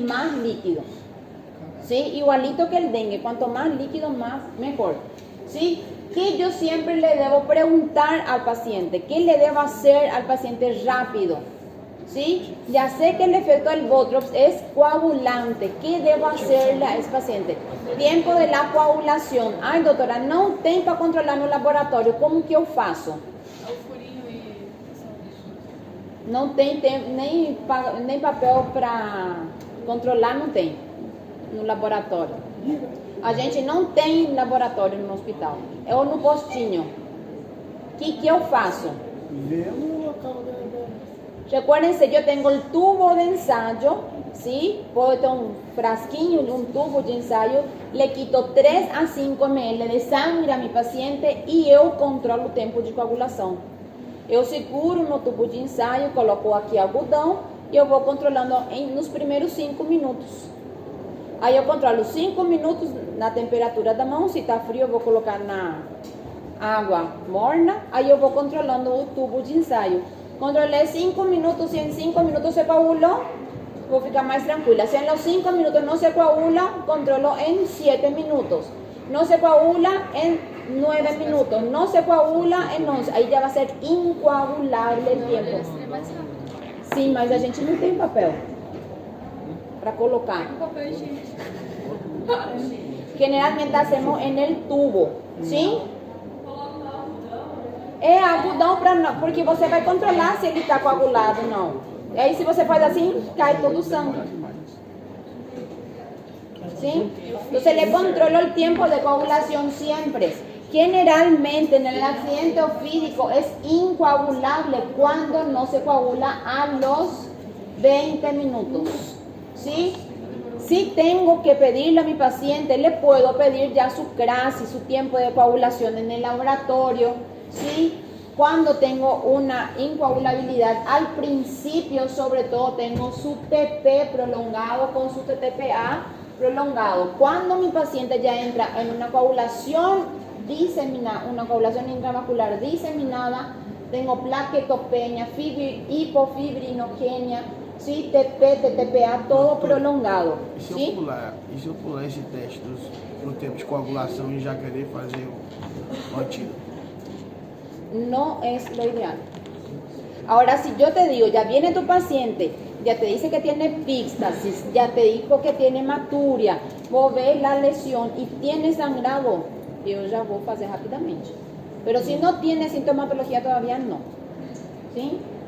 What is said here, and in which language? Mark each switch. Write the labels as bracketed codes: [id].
[es] Más líquido, ¿sí? Igualito que el dengue, cuanto más líquido, más mejor, ¿sí? Que yo siempre le debo preguntar al paciente, ¿qué le debo hacer al paciente rápido? ¿Sí? Ya sé que el efecto del Botrops es coagulante. ¿Qué debo hacerle a ese paciente? Tiempo de la coagulación. [pt] Ay, doutora, não tem para controlar no laboratório. Como que eu faço? Não tem nem papel para controlar, não tem no laboratório. A gente não tem laboratório no hospital. É ou no postinho. O que eu faço? Vendo o local da... [es] Recuérdense, yo tengo el tubo de ensayo, ¿sí? Puedo tener un frasquinho, un tubo de ensayo, le quito 3 a 5 ml de sangre a mi paciente [pt] e eu controlo o tempo de coagulação. Eu seguro no tubo de ensaio, coloco aqui algodão e eu vou controlando nos primeiros 5 minutos. Aí eu controlo 5 minutos na temperatura da mão, se está frio eu vou colocar na água morna, aí eu vou controlando o tubo de ensaio. [es] Controlé 5 minutos y en 5 minutos se coaguló, voy a ficar más tranquila. Si en los 5 minutos no se coagula, controlo en 7 minutos. No se coagula en 9 minutos. No se coagula en 11. Ahí ya va a ser incoagulable el tiempo. [pt] Sim, mas a gente não tem papel para colocar. [es] Generalmente hacemos en el tubo, ¿sí? [pt] É algodão porque você vai controlar se ele está coagulado ou não. E aí se você faz assim, cai todo o sangue. [es] ¿Sí? Entonces le controlo el tiempo de coagulación siempre. Generalmente en el accidente ofídico es incoagulable cuando no se coagula a los 20 minutos. ¿Sí? Si tengo que pedirle a mi paciente, le puedo pedir ya su CRAS y su tiempo de coagulación en el laboratorio. ¿Sí? Cuando tengo una incoagulabilidad, al principio sobre todo tengo su TP prolongado con su TTPA prolongado. Cuando mi paciente ya entra en una coagulación diseminada, una coagulación intravascular diseminada, tengo plaquetopenia, hipofibrinogenia, ¿sí? TP, TTPA, todo prolongado. [pt] E se [es] ¿sí? [pt] eu pular esse teste no tempo de coagulação e já querer fazer o antídoto? [es] No es lo ideal. Ahora, si yo te digo, ya viene tu paciente, ya te dice que tiene epíxtasis, ya te dijo que tiene hematuria, vos ves la lesión y tiene sangrado, yo ya voy a hacer rápidamente. Pero si no tiene sintomatología todavía, no. ¿Sí?